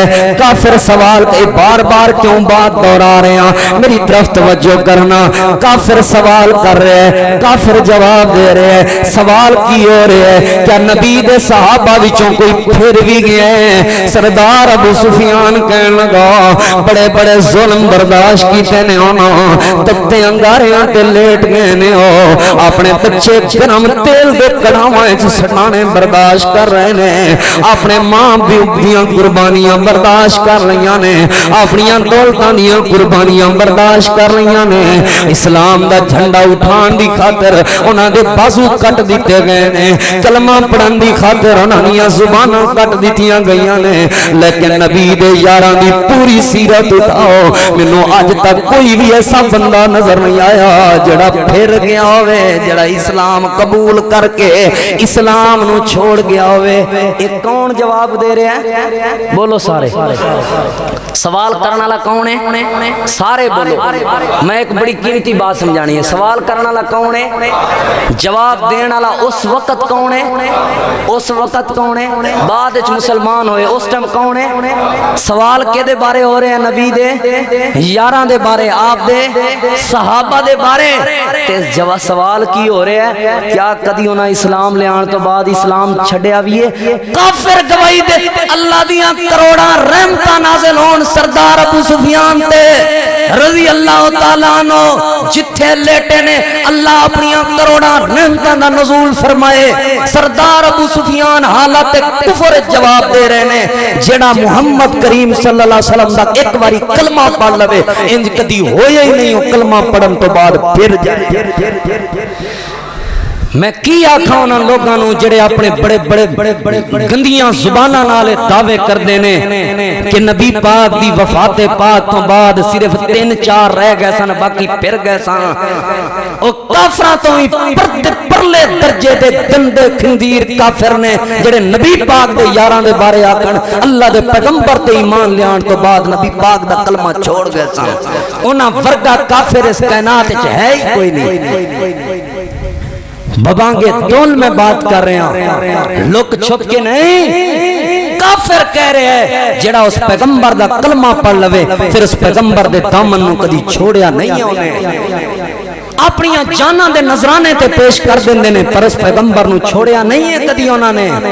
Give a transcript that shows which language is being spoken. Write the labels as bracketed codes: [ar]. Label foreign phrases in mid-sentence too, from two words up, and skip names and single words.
[ur] ہیں کافر سوال تے بار بار کیوں بات دہرا رہے ہیں میری طرف توجہ کرنا کافر سوال کر رہے ہیں کافر جواب دے رہے ہیں سوال کی ہو رہے ہیں کیا نبی دے صحابہ وچوں کوئی پھر [pa] بھی گئے ہیں سردار ابو سفیان کہنے لگا بڑے بڑے ظلم برداشت کیتے نے ہونا تکتے انگاریاں تے لیٹ گئے نے ہو اپنے بچے گرم تیل دے کڑاوائیں سٹانے برداشت کر رہے نے اپنے ماں بیویاں قربانیاں برداشت کر رہیاں نے اپنیاں دولتاں دیاں قربانیاں برداشت کر رہیاں نے اسلام دا جھنڈا اٹھان دی خاطر انہاں دے بازو کٹ دیتے گئے نے کلمہ پڑھن دی خاطر انہاں دیاں زباناں کٹ دتیاں گئیاں نے لیکن نبی دے یاراں دی پوری سیرت اٹھاؤ مینوں اج تک کوئی بھی ایسا بندہ نظر نہیں آیا جڑا پھر گیا ہوئے جڑا اسلام قبول کر کے اسلام نو چھوڑ گیا ہوئے [ur] ایک کون جواب دے رہے ہیں بولو سارے سوال کرنے والا کون ہے سارے بولو میں ایک بڑی قیمتی بات سمجھانی ہے سوال کرنے والا کون ہے جواب دینے والا اس وقت کون ہے اس وقت کون ہے بعد وچ مسلمان [pa] ہوئے اس ٹائم کون ہے سوال کدے بارے ہو رہے ہیں نبی دے یاراں دے بارے آپ دے صحابہ دے بارے تے جواب سوال کی ہو رہے ہیں کیا کدی انہاں اسلام لے آن تو بعد اسلام چھڈیا وی ہے کافر گواہی دے اللہ دیاں کروڑاں رحمتاں نازل ہون سردار ابو سفیان تے رضی اللہ تعالیٰ عنہ جتھے لیٹے نے اللہ اپنی کروڑاں رحمتاں دا نزول فرمائے سردار ابو سفیان حالت کفر جواب دے رہے نے جڑا محمد کریم صلی اللہ علیہ وسلم دا ایک باری کلمہ پڑھ لوے انج کدی ہویا ہی نہیں ہو کلمہ پڑھن تو بعد پھر جائے میں کی آکھاں انہاں لوگاں نو جڑے اپنے بڑے گندیاں زباناں نال دعوے کردے نے کہ نبی پاک دی وفات پاک تو بعد صرف 3-4 رہ گئے سن باقی پھر گئے سن او کافراں تو ہی پرلے درجے دے گندے خندیر کافر نے جڑے نبی پاک دے یاراں دے بارے آکھن اللہ دے پیغمبر تے ایمان لیان تو بعد نبی پاک دا کلمہ چھوڑ گئے سن انہاں ورگا کافر اس کائنات وچ ہے ہی کوئی نہیں [ur] ببانگے دول میں بات کر رہے ہیں لوگ چھپ کے نہیں کافر کہہ رہے ہیں [pa] جڑا اس پیغمبر دا کلمہ پڑھ لوے پھر اس پیغمبر دے دامن نو کدی چھوڑیا نہیں انہیں اپنی جاناں دے نظرانے تے پیش کر دیندے نے پر اس پیغمبر نو چھوڑیا نہیں ہے کدی انہوں نے